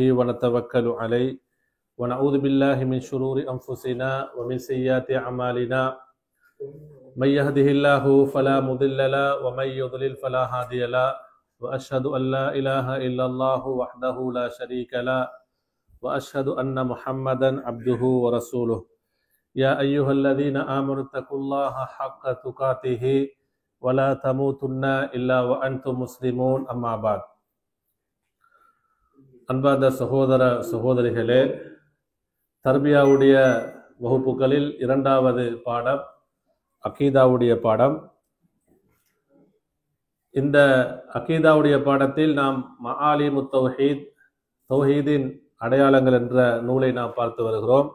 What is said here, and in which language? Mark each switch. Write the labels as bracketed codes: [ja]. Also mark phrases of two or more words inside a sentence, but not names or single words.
[ar] ونتوكل عليه ونعوذ بالله من شرور أنفسنا ومن سيئات أعمالنا من يهده الله فلا مضل له ومن يضلل فلا هادي له وأشهد أن لا إله إلا الله وحده لا شريك له وأشهد أن محمدا عبده ورسوله يا أيها الذين آمنوا اتقوا الله حق تقاته ولا تموتن إلا وأنتم مسلمون أما بعد. [ta] அன்பார்ந்த சகோதர சகோதரிகளே, தர்பியாவுடைய வகுப்புகளில் இரண்டாவது பாடம் அகீதாவுடைய பாடம். இந்த அகீதாவுடைய பாடத்தில் நாம் மஆலிமுத் தௌஹீத், தௌஹீதின் அடையாளங்கள் என்ற நூலை நாம் பார்த்து வருகிறோம்.